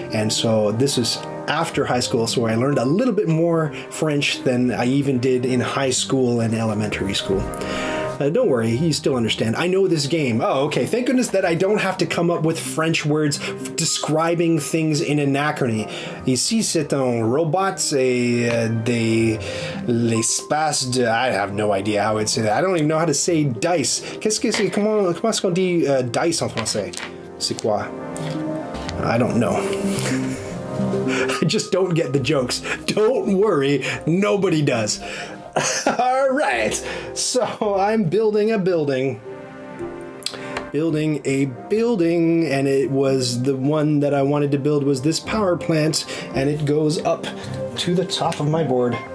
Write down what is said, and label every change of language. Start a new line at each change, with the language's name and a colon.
English: And so this is after high school, so I learned a little bit more French than I even did in high school and elementary school. Don't worry, you still understand. I know this game. Oh, okay. Thank goodness that I don't have to come up with French words describing things in Anachrony.
French: Ici, c'est un robot de l'espace de...
English: I have no idea how I'd say that. I don't even know how to say dice.
French: Comment est-ce qu'on dit dice en français? C'est quoi?
English: I don't know. I just don't get the jokes. Don't worry, nobody does. All right, so I'm building a building, and it was the one that I wanted to build was this power plant, and it goes up to the top of my board.